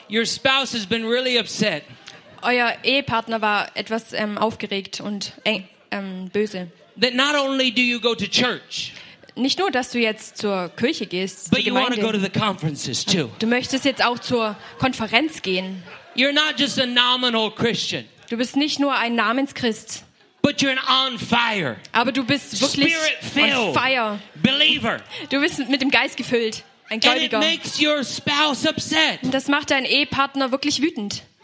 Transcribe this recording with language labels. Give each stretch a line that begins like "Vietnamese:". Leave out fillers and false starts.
English: your spouse has been really upset.
German: Euer Ehepartner war etwas aufgeregt und böse.
English: That not only do you go to church,
German: nicht nur, dass du jetzt zur Kirche gehst,
English: but
German: zur Gemeinde,
English: you want to go to the conferences too.
German: Du möchtest jetzt auch zur Konferenz gehen.
English: You're not just a nominal Christian.
German: Du bist nicht nur ein Namenschrist.
English: But you're an on fire.
German: Aber du bist wirklich
English: spirit-filled on fire. Believer.
German: Du bist mit dem Geist gefüllt.
English: And it makes your spouse upset.
German: Das macht deinen Ehepartner wirklich wütend.